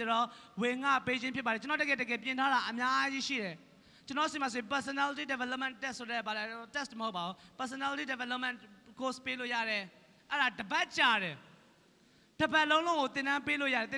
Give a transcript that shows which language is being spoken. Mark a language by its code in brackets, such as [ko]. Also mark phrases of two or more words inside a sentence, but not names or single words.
[my] ကျွန်တော်ဝင်ငှပေးခြင်းဖြစ်ပါတယ်ကျွန်တော်တကယ်ပြင်ထားတာအများကြီးရှိတယ်ကျွန်တော်စီမှာဆို [en] personality development test [my] ဆိုတဲ့ဘာလဲ test မဟုတ်ပါဘူး [en] personality development course [my] ပေးလို့ရတယ်အဲ့ဒါတပတ်ကြာတယ်တပတ်လုံးလုံးကိုသင်တန်းပေးလို့ရတယ်သင်တ